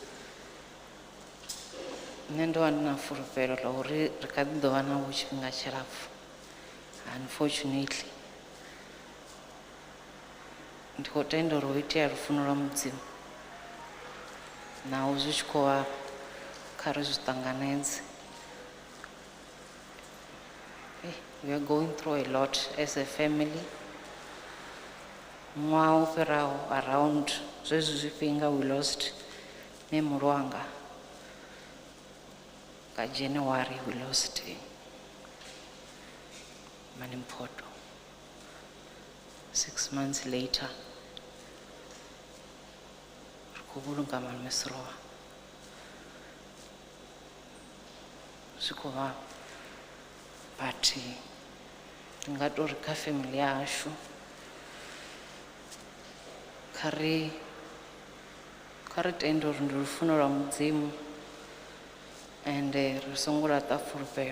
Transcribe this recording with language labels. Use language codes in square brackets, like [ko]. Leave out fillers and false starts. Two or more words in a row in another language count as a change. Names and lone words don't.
[ve] Nṋe ndo vha ndi na fulufhelo ḽa uri ri kha ḓi ḓo vha navho tshifhinga tshilapfu. Unfortunately ndi khou tenda uri ho itea lufuno lwa mudzimu naho zwi tshi khou vha kha ri zwi ṱanganedze. [en] We are going through a lot as a family. [ve] Ṅwaha u fhiraho around zwezwi zwifhinga [en] we lost [ve] memory wanga. [en] Ka January we lost Manimpoto. 6 months later [ve] ri khou vhulunga malume Seroba. Zwi khou vha but ndi nga tori kha family yashu kha ri tende uri ndi lufuno lwa mudzimu and ri songo laṱa fulufhelo.